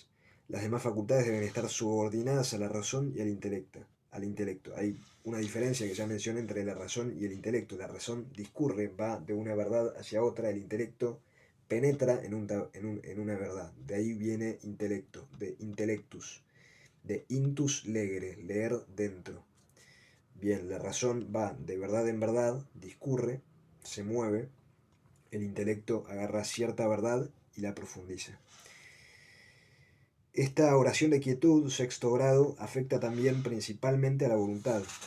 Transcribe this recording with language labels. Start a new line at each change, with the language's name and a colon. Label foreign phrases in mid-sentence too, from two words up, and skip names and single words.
Spanish: Las demás facultades deben estar subordinadas a la razón y al intelecto. Hay una diferencia que ya mencioné entre la razón y el intelecto. La razón discurre, va de una verdad hacia otra, el intelecto penetra en una verdad. De ahí viene intelecto, de intellectus, de
Latin: intus legere,
Spanish: leer dentro. Bien, la razón va de verdad en verdad, discurre, se mueve, el intelecto agarra cierta verdad y la profundiza. Esta oración de quietud, sexto grado, afecta también principalmente a la voluntad.